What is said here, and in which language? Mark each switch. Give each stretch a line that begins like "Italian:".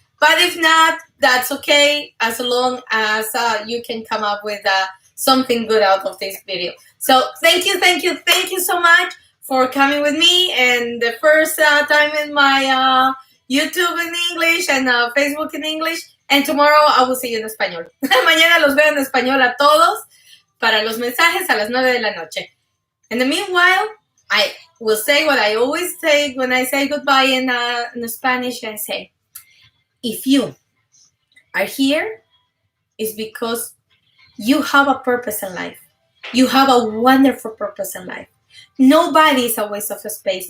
English: But if not, that's okay, as long as you can come up with something good out of this video. So thank you so much for coming with me, and the first time in my YouTube in English and Facebook in English. And tomorrow I will see you
Spanish: en español. Mañana los veo en español a todos para los mensajes a las 9 de la noche.
English: In the meanwhile, I will say what I always say when I say goodbye in Spanish. I say, if you are here, it's because you have a purpose in life. You have a wonderful purpose in life. Nobody is a waste of space.